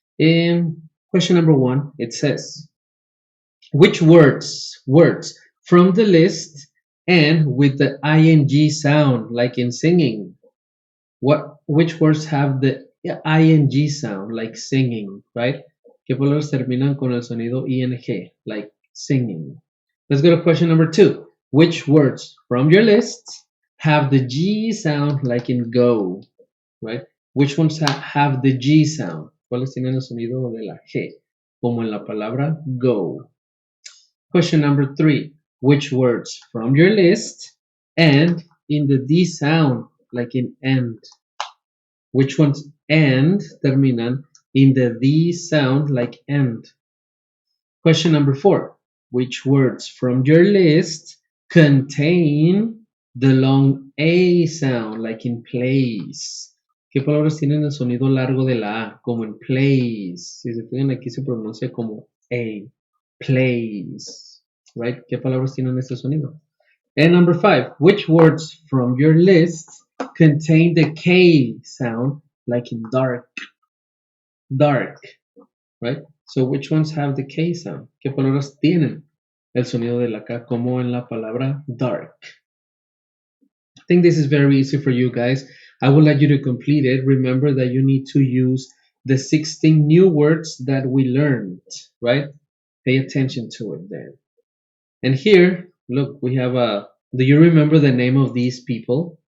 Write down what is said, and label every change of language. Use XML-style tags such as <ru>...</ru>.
<en>In question number 1, it says, which words from the list and with the ing sound, like in singing? Which words have the ing sound, like singing, right?</en> <es>¿Qué palabras terminan con el sonido ing,</es> <en>like singing? Let's go to question number 2. Which words from your list have the G sound, like in go, right? Which ones have the G sound?</en> <es>¿Cuáles tienen el sonido de la G? Como en la palabra go.</es> <en>Question number 3. Which words from your list end in the D sound, like in end? Which ones end</en> <es>terminan</es> <en>in the D sound, like end? Question number 4. Which words from your list contain the long A sound, like in place?</en> <es>¿Qué palabras tienen el sonido largo de la A, como en place? Si se fijan aquí se pronuncia como A, place, right? ¿Qué palabras tienen este sonido?</es> <en>And number 5, which words from your list contain the K sound, like in dark? Dark, right? So which ones have the K sound?</en> <es>¿Qué palabras tienen el sonido de la K, como en la palabra dark?</es> <en>I think this is very easy for you guys. I would like you to complete it. Remember that you need to use the 16 new words that we learned, right? Pay attention to it then. And here, look, we have do you remember the name of these people?</en>